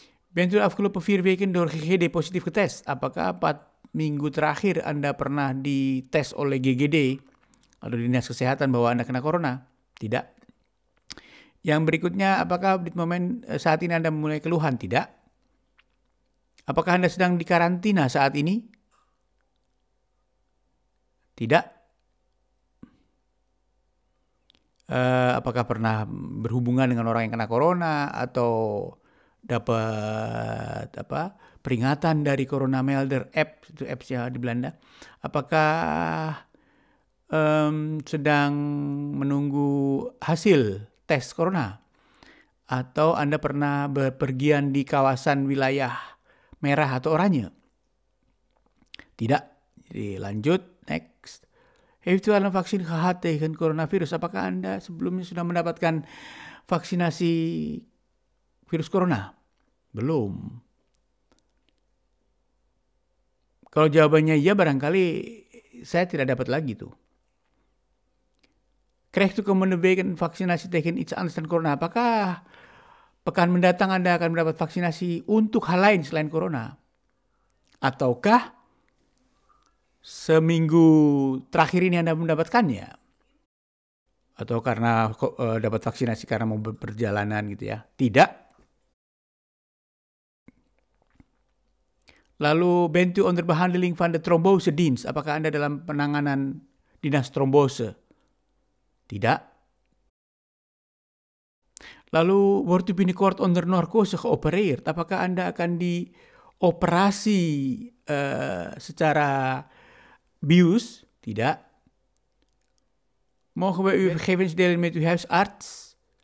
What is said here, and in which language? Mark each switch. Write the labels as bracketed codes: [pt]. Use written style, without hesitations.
[nl] Bent u afgelopen 4 weken door GGD positif getest? [id] Apakah 4 minggu terakhir Anda pernah dites oleh GGD atau Dinas Kesehatan bahwa Anda kena corona? Tidak. Yang berikutnya, apakah di momen saat ini Anda memulai keluhan? Tidak. Apakah Anda sedang dikarantina saat ini? Tidak. Apakah pernah berhubungan dengan orang yang kena corona atau dapat peringatan dari Corona Melder app, itu apps-nya di Belanda? Apakah sedang menunggu hasil tes corona? Atau Anda pernah berpergian di kawasan wilayah merah atau oranye? Tidak. Jadi lanjut, next. [nl] Heeft u al een vaksin gehad tegen coronavirus? [id] Apakah Anda sebelumnya sudah mendapatkan vaksinasi virus corona? Belum. Kalau jawabannya iya, barangkali saya tidak dapat lagi tuh. [nl] Krijgt u komende weken vaksinasi tegen iets anders dan corona? [id] Apakah pekan mendatang Anda akan mendapat vaksinasi untuk hal lain selain corona? Ataukah seminggu terakhir ini Anda mendapatkannya? Atau karena dapat vaksinasi karena mau berperjalanan gitu ya? Tidak. Lalu, [nl] bent u onder behandeling van de trombosedienst? [id] Apakah Anda dalam penanganan dinas trombose? Tidak. [nl] Lalu, wordt u binnenkort onder narkose geopereerd? [id] Apakah Anda akan dioperasi secara bius? Tidak. [nl] Mogen we uw gegevens delen met uw huisarts?